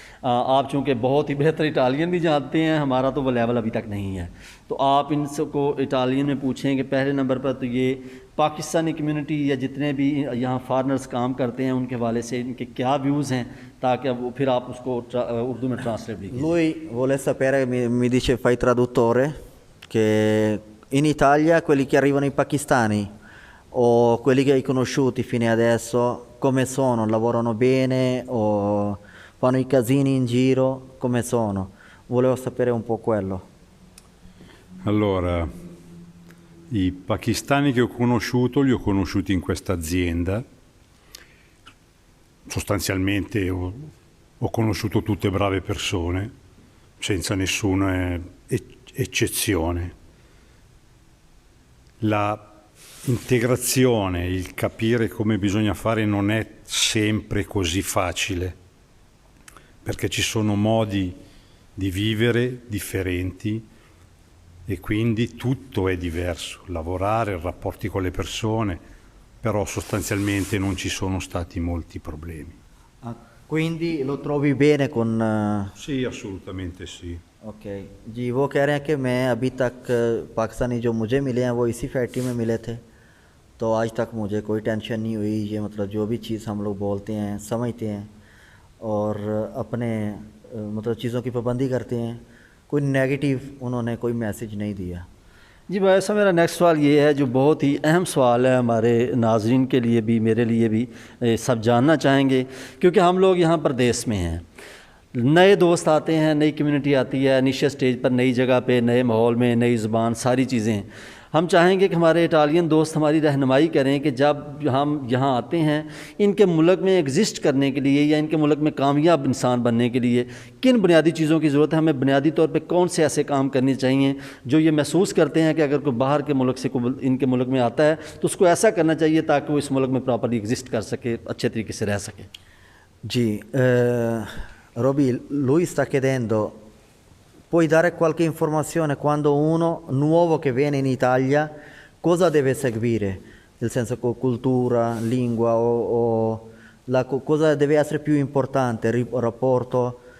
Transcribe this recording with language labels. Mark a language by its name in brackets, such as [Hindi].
[Hindi] आप चूँकि बहुत ही बेहतर इटालियन भी जानते हैं, हमारा तो वो लेवल अभी तक नहीं है, तो आप इनको इटालियन में पूछें कि पहले नंबर पर तो ये पाकिस्तानी कम्युनिटी या जितने भी यहाँ फॉरनर्स काम करते हैं उनके हवाले से इनके क्या व्यूज़ हैं ताकि वो फिर आप उसको उर्दू में ट्रांसलेट भी कीजिए। [Italian] Lui vuole sapere, mi dice fai traduttore, che in Italia quelli che arrivano i pakistani o quelli che hai conosciuti fino adesso come sono? Lavorano bene o fanno i casini in giro? Come sono? Volevo sapere un po' quello. Allora, i pakistani che ho conosciuto li ho conosciuti in questa azienda. Sostanzialmente ho conosciuto tutte brave persone, senza nessuna eccezione. La integrazione, il capire come bisogna fare non è sempre così facile, perché ci sono modi di vivere differenti e quindi tutto è diverso, lavorare, rapporti con le persone, però sostanzialmente non ci sono stati molti problemi. Quindi lo trovi bene con... Sì, assolutamente sì. [Hindi] Okay जी, वो कह रहे हैं कि मैं अभी तक पाकिस्तानी जो मुझे मिले हैं वो इसी फैक्ट्री में मिले थे, तो आज तक मुझे कोई टेंशन नहीं हुई। ये मतलब जो भी चीज़ हम लोग बोलते हैं समझते हैं और अपने मतलब चीज़ों की पाबंदी करते हैं। कोई नेगेटिव उन्होंने कोई मैसेज नहीं दिया। जी भाई साहब, मेरा नेक्स्ट सवाल ये है जो बहुत ही अहम सवाल है हमारे नाजरीन के लिए भी, मेरे लिए भी, सब जानना चाहेंगे क्योंकि हम लोग यहाँ परदेश में हैं। नए दोस्त आते हैं, नई कम्युनिटी आती है, इनिशियल स्टेज पर नई जगह पे, नए माहौल में, नई ज़ुबान, सारी चीज़ें। हम चाहेंगे कि हमारे इटालियन दोस्त हमारी रहनुमाई करें कि जब हम यहाँ आते हैं इनके मुल्क में एग्ज़िस्ट करने के लिए या इनके मुल्क में कामयाब इंसान बनने के लिए किन बुनियादी चीज़ों की ज़रूरत है, हमें बुनियादी तौर पे कौन से ऐसे काम करने चाहिए जो ये महसूस करते हैं कि अगर कोई बाहर के मुल्क से कोई इनके मुल्क में आता है तो उसको ऐसा करना चाहिए ताकि वो इस मुल्क में प्रॉपर्ली एग्ज़िस्ट कर सके, अच्छे तरीके से रह सके। [Italian] जी, Roby, lui sta chiedendo, puoi dare qualche informazione quando uno nuovo che viene in Italia cosa deve seguire? Nel senso cultura, lingua o cosa deve essere più importante, rapporto?